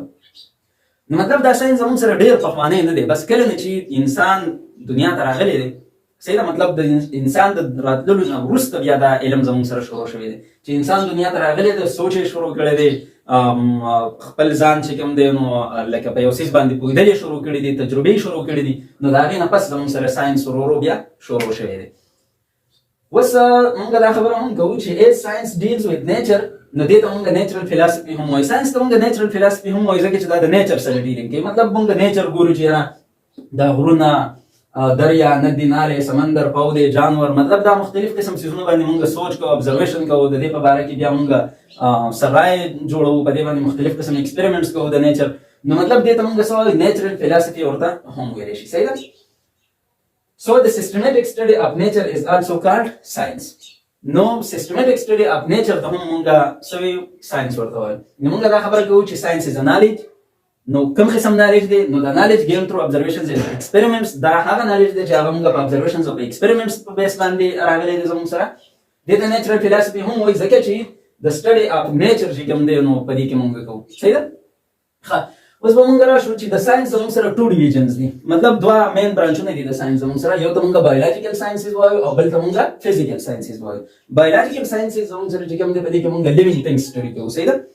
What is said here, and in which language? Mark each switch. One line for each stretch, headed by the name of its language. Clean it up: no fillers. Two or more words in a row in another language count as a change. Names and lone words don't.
Pashto: نو مطلب دا ساینس زموږ سره ډېر پخوانی نه دی، بس کله نه چې انسان دنیا ته راغلی دی، صحیح ده، مطلب د انسان د راتللو نه وروسته بیا دا علم زموږ سره شروع شوی دی چې انسان دنیا ته راغلی دی، سوچ یې شروع کړی دی، خپل ځان چې کوم دی نو لکه په یو څیز باندې پوهېدل یې شروع کړي دي، تجربې یې شروع کړي دي، نو د هغې نه پس زموږ سره ساینس ورو ورو بیا شروع شوی دی. اوس موږ دا خبره هم کوو چې
English: as science deals with nature،
Pashto: نو دې ته موږ
English: natural philosophy
Pashto: هم وایو. ساینس ته موږ
English: natural philosophy
Pashto: هم وایو ځکه چې دا د نیچر سره ډیلینګ کوي. مطلب موږ نیچر ګورو چې یاره دا غرونه، دریا، ندی، نالې، سمندر، پودې، جانور، مطلب دا مختلف قسم څیزونه باندې موږ سوچ کوو، ابزرویشن کوو، د دې په باره کې بیا موږ سرای جوړوو، په دې باندې مختلف قسم ایکسپریمنټس کوو د نیچر. نو مطلب دې ته موږ څه وایو،
English: natural philosophy
Pashto: ورته هم ویلی شي، صحیح ده.
English: So the systematic study of nature is also called science.
Pashto: نو
English: systematic study of nature
Pashto: ته هم موږ څه وایو، ساینس ورته وایو. نو موږ دا خبره کوو چې
English: science is a knowledge.
Pashto: نو کوم قسم نالج دی؟ نو دا نالج
English: gained through observations and experiments،
Pashto: دا هغه نالج دی چې هغه موږ په observations او په experiments په بیس باندې راغلی دی زموږ سره. دې ته نیچرل فلسفي هم وایي ځکه چې د
English: study of nature
Pashto: چې کوم دی نو په دې کې موږ کوو، صحیح ده. ښه، اوس به موږ راشو چې د ساینس زموږ سره 2 ډیویژنز دي، مطلب 2 مین برانچونه دي د ساینس زموږ سره. یو ته موږ
English: biological sciences
Pashto: وایو او بل ته موږ
English: physical sciences
Pashto: وایو.
English: biological sciences
Pashto: زموږ سره چې کوم دی په دې کې موږ
English: living things
Pashto: سټډي کوو، صحیح ده.